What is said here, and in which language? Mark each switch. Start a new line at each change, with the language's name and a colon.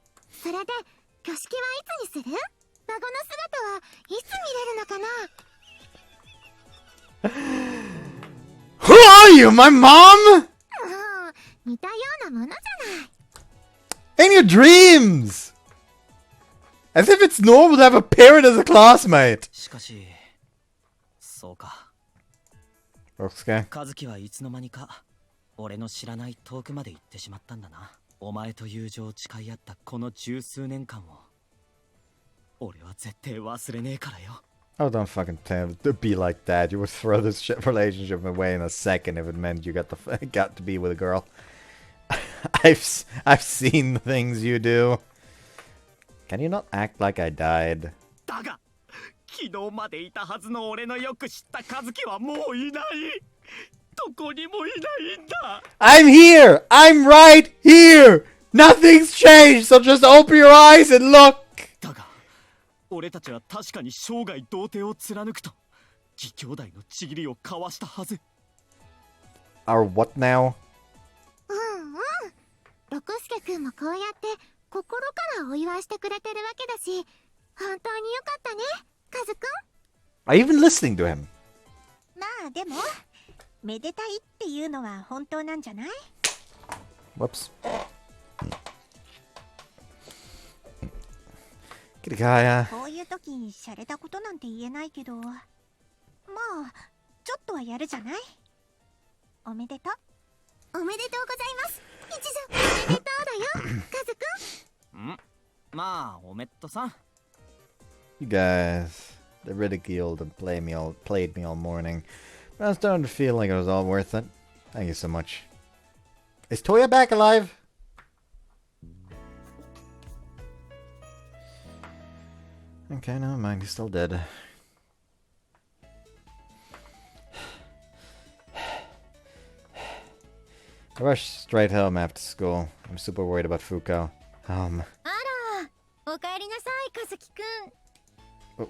Japanese: それで挙式はいつにする？孫の姿はいつ見れるのかな？
English: Who are you, my mom?
Japanese: 似たようなものじゃない。
English: In your dreams! As if it's normal to have a parent as a classmate.
Japanese: しかし、そうか。
English: Okay.
Japanese: カズキはいつの間にか俺の知らない遠くまで行ってしまったんだな。お前と友情を誓い合ったこの十数年間を俺は絶対忘れねえからよ。
English: Oh, don't fucking be like that. You would throw this relationship away in a second if it meant you got to be with a girl. I've seen the things you do. Can you not act like I died?
Japanese: だが、昨日までいたはずの俺のよく知ったカズキはもういない。どこにもいないんだ。
English: I'm here! I'm right here! Nothing's changed, so just open your eyes and look!
Japanese: だが、俺たちは確かに生涯童貞を貫くと義兄弟のちぎりを交わしたはず。
English: Our what now?
Japanese: うん、六助くんもこうやって心からお祝いしてくれてるわけだし、本当によかったね、カズくん。
English: Are you even listening to him?
Japanese: まあでもめでたいっていうのは本当なんじゃない？
English: Whoops. Kirikaya.
Japanese: こういう時に洒落たことなんて言えないけど、まあちょっとはやるじゃない？おめでとう。おめでとうございます。一条おめでとうだよ、カズくん。まあおめっとさん。
English: You guys, they ridiculed and played me all morning. But I was starting to feel like it was all worth it. Thank you so much. Is Toya back alive? Okay, never mind. He's still dead. I rushed straight home after school. I'm super worried about Fuuko.
Japanese: あら、おかえりなさい、カズキくん。